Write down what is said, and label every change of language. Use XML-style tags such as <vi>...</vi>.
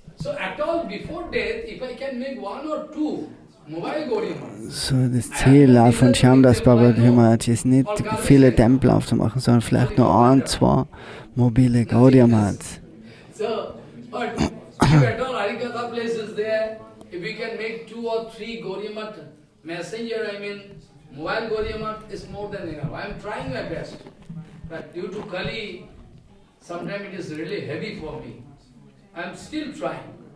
<en>So at all, before death, if I can make one or two mobile Gauriya,</en> <de>So das Ziel auch von Shyamdas Babaji Maharaj ist nicht viele Tempel aufzumachen, sondern vielleicht nur 1, 2 mobile Gaudiya Maths.</de> <en>So, but if at all Harikatha place is there, if we can make 2 or 3 Gaudiya Math messenger, I mean, mobile Gaudiya Math is more than enough. I am trying my best. But due to Kali, sometimes it is really heavy for me. I am still trying.</en>